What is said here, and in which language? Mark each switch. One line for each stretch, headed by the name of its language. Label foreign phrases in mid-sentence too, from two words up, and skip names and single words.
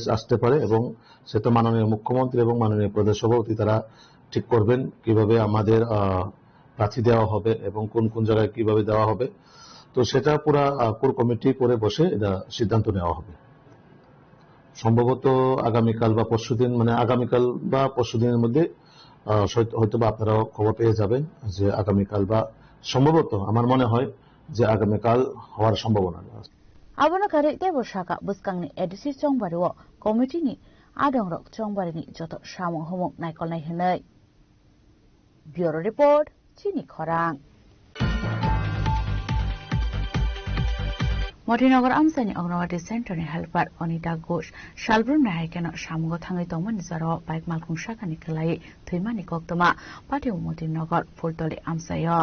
Bangla: আসতে পারে এবং সেটা মাননীয় মুখ্যমন্ত্রী এবং মাননীয় প্রদেশ সভাপতি তারা ঠিক করবেন কিভাবে আমাদের প্রার্থী দেওয়া হবে এবং কোন কোন জায়গায় কিভাবে দেওয়া হবে তো সেটা পুরা কোর কমিটি করে বসে এটা সিদ্ধান্ত নেওয়া হবে সম্ভবত আগামীকাল বা পরশুদিন মানে আগামীকাল বা পরশুদিনের মধ্যে হয়তো বা আপনারাও খবর পেয়ে যাবেন যে আগামীকাল বা সম্ভবত আমার মনে হয় যে আগামীকাল হওয়ার সম্ভাবনা আছে।
Kok Borok: abona kare tebor shaka buskangni edisi chongbariwo committee ni adongrok chongbarini joto samung humung naikol nai hinai.
English: Bureau report
Kok Borok: chini khorang. Motinagar Amsani Anganwadi Center ni helper Anita Ghosh Shalbrum na haikeno samungo thangai tongmani jaro bike malkhung shakani khlai thuimani koktoma pati Motinagar Fultoli Amsayo.